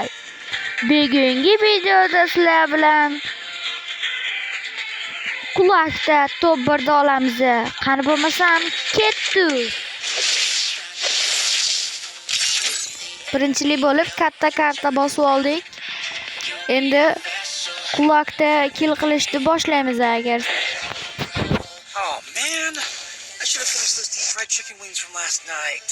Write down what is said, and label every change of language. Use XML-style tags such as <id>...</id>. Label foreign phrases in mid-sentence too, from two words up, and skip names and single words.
<uz>Bugungi videoda sizlar bilan quloqda top birda olamiz. Qani bo'lmasam ketdik. Birinchilik bo'lib katta karta bosib oldik. Endi quloqda kill qilishni boshlaymiz agar.</uz> <en>Oh man, I should have finished those deep fried chicken wings from last night.</en>